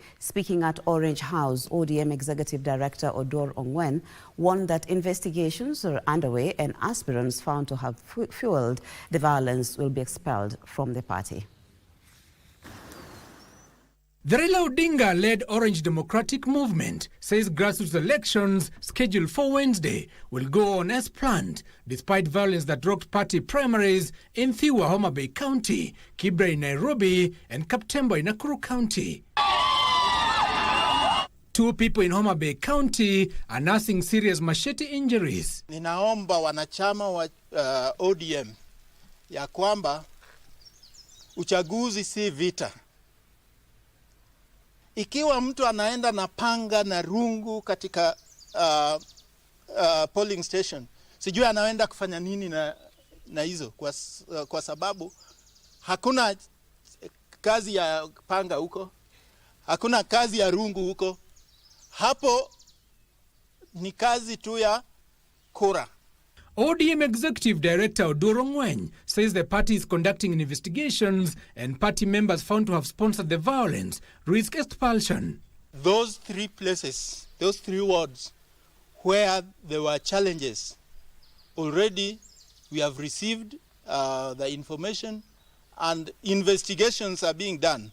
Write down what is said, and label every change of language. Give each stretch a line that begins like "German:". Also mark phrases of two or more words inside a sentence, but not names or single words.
English: Speaking at Orange House, ODM Executive Director Odor Ongwen warned that investigations are underway and aspirants found to have fueled the violence will be expelled from the party. The Raila Odinga-led Orange Democratic Movement says grassroots elections scheduled for Wednesday will go on as planned, despite violence that rocked party primaries in Thiwa, Homa Bay County, Kibra in Nairobi, and Kaptemba in Nakuru County. 2 people in Homa Bay County are nursing serious machete injuries.
Swahili: Ninaomba wanachama wa ODM ya kwamba uchaguzi si vita. Ikiwa mtu anaenda na panga na rungu katika
English: polling station,
Swahili: sijui anaenda kufanya nini na hizo kwa sababu hakuna kazi ya panga huko, hakuna kazi ya rungu huko. Hapo ni kazi tu ya kura.
English: ODM Executive Director Odoro Ngweny says the party is conducting investigations and party members found to have sponsored the violence risk expulsion. Those 3 places, those 3 wards where there were challenges, already we have received the information and investigations are being done.